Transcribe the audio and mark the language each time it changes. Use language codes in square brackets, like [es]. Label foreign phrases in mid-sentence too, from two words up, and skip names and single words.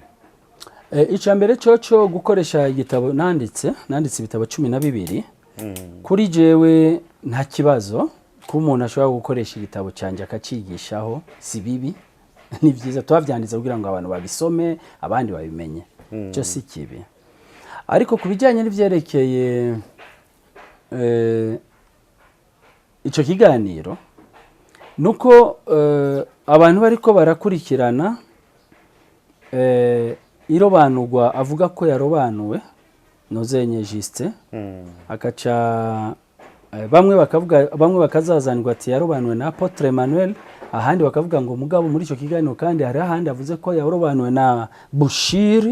[rn] Icambere cyo gukoresha igitabo nanditse ibitabo 12. Kuri jewe nta kibazo ko umuntu ashobora gukoresha igitabo cyanje akacigishaho, si bibi. Ni byiza twavyanditse kugira ngo abantu babisome abandi babimenye, cyo si kibi. Ariko kubijyanye n'ivyerekeye ico kiganiro nuko abantu bariko barakurikirana irobanurwa, avuga ko yarobanuwe nozenye Juste, akaca bamwe bakazazanirwa ati yarobanuwe na Apotre Emmanuel, ahandi bakavuga ngo mugabo muri ico kiganiro kandi hari ahandi avuze ko yarobanuwe na Bushiri.